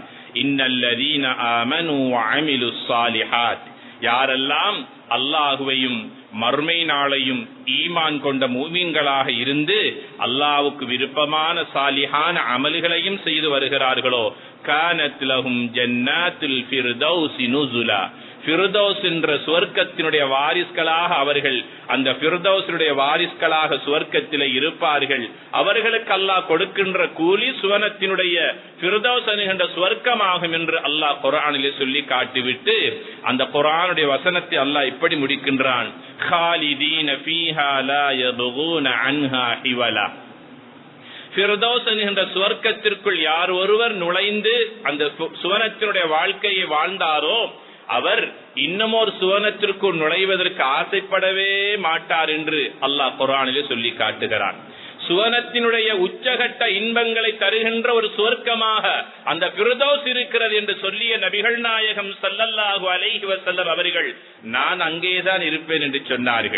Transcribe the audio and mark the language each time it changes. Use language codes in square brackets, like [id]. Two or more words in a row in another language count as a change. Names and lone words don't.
[ar] إن الذين آمنوا وعملوا الصالحات, [ta] யாரெல்லாம் அல்லாஹுவையும் மறுமை நாளையும் ஈமான் கொண்ட மூமின்களாக இருந்து அல்லாஹ்வுக்கு விருப்பமான சாலிஹான அமல்களையும் செய்து வருகிறார்களோ, [ar] كانت لهم جنات الفردوس نزلا, [ta] ஃபிர்தௌஸ் என்ற சுவர்க்கத்தினுடைய வாரிஸ்களாக அவர்கள் அந்த ஃபிர்தௌஸினுடைய வாரிஸ்களாக சுவர்க்கத்திலே இருப்பார்கள். அவர்களுக்கு அல்லாஹ் கொடுக்கின்ற கூலி சுவனத்தினுடைய ஃபிர்தௌஸ் என்கின்ற சுவர்க்கமாகும் என்று அல்லாஹ் குர்ஆனிலே சொல்லி காட்டிவிட்டு அந்த குர்ஆனுடைய வசனத்தை அல்லாஹ் இப்படி முடிக்கின்றான், [ar] خالدين فيها لا يبغون عنها حولا. [ta] ஃபிர்தௌஸ் என்கின்ற சுவர்க்கத்திற்குள் யார் ஒருவர் நுழைந்து அந்த சுவனத்தினுடைய வாழ்க்கையை வாழ்ந்தாரோ அவர் இன்னமொரு சுவனத்திற்குள் நுழைவதற்கு ஆசைப்படவே மாட்டார் என்று அல்லாஹ் குர்ஆனிலே சொல்லி காட்டுகிறான். சுவனத்தினுடைய உச்சகட்ட இன்பங்களை தருகின்ற ஒரு சுவர்க்கமாக அந்த ஃபிர்தௌஸ் இருக்கிறது என்று சொல்லிய நபிகள் நாயகம் [ar] صلى الله عليه وسلم [ta] அவர்கள் நான் அங்கேதான் இருப்பேன் என்று சொன்னார்கள்.